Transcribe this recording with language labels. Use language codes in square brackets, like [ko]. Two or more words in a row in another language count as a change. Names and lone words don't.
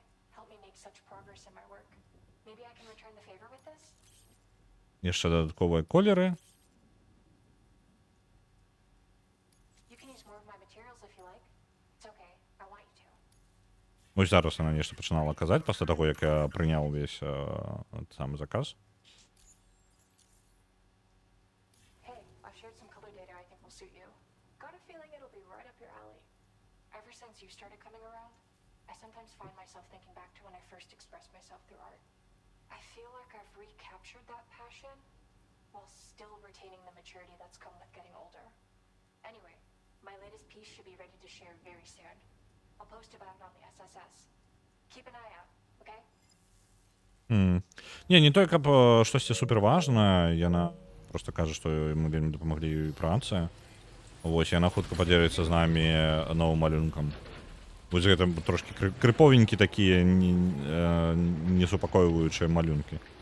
[en] Helped me make such progress in my work. Maybe I can return the favor with this? [be] Яшчэ дадатковыя колеры. [en] You can use more of my materials if you like. It's okay. I want you to. [be] Вось зараз яна нешта пачынала казаць пасля таго, як я прыняў увесь самы заказ. [en] Hey, I've shared some color data I think will suit you. Got a feeling it'll be right up your alley. Ever since you started coming around, I sometimes find myself thinking back to when I first expressed myself through art. I feel like I've recaptured that passion while still retaining the maturity that's come with getting older. Anyway, my latest piece should be ready to share very soon. I'll post about it on the SSS. Keep an eye out, okay? [be] Не тое, каб штосьці суперважнае, яна проста кажа, што мы вельмі дапамаглі ёй працы. Вось, яна хутка падзеліцца з намі новым малюнкам. Вось гэта трошкі крыповенькі такія несупакойваючыя малюнкі.